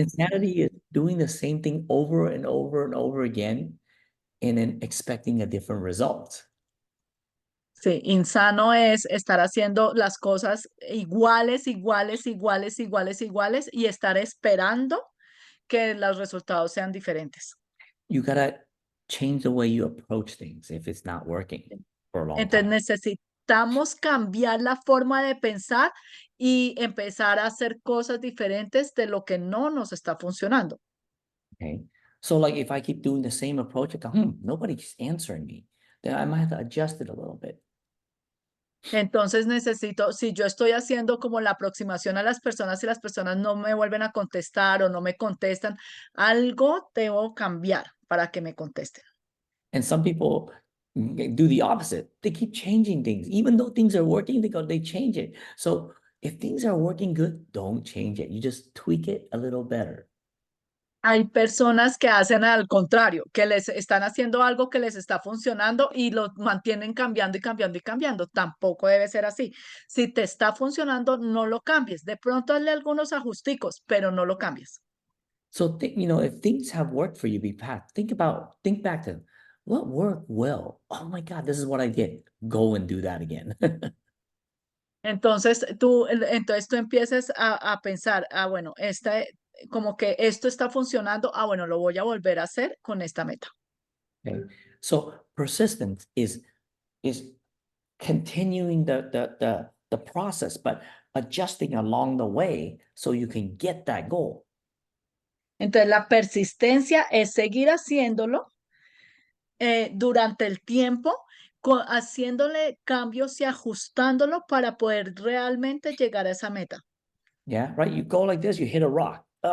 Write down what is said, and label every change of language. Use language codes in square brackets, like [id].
[en] Insanity is doing the same thing over and over and over again and then expecting a different result. [es] Sí, insano es estar haciendo las cosas iguales, iguales, iguales, iguales, iguales y estar esperando que los resultados sean diferentes. [en] You gotta change the way you approach things if it's not working for a long [es] Entonces [en] time. [es] necesitamos cambiar la forma de pensar y empezar a hacer cosas diferentes de lo que no nos está funcionando. [en] Okay. So like if I keep doing the same approach, I go, nobody's answering me. Then I might have to adjust it a little bit. [es] Entonces necesito, si yo estoy haciendo como la aproximación a las personas y las personas no me vuelven a contestar o no me contestan, algo debo cambiar para que me contesten. [en] And some people do the opposite. They keep changing things. Even though things are working, they change it. So if things are working good, don't change it. You just tweak it a little better. [es] Hay personas que hacen al contrario, que les están haciendo algo que les está funcionando y lo mantienen cambiando y cambiando y cambiando. Tampoco debe ser así. Si te está funcionando, no lo cambies. De pronto hazle algunos ajusticos, pero no lo cambies. [en] So if things have worked for you think back to what worked well. Oh my God, this is what I did. Go and do that again. [es] Entonces tú empieces a pensar, bueno, como que esto está funcionando, bueno, lo voy a volver a hacer con esta meta. [en] Okay. So persistence is continuing the process, but adjusting along the way so you can get that goal. [es] Entonces la persistencia es seguir haciéndolo durante el tiempo, haciéndole cambios y ajustándolo para poder realmente llegar a esa meta. [en] Yeah, right. You go like this, you hit a rock.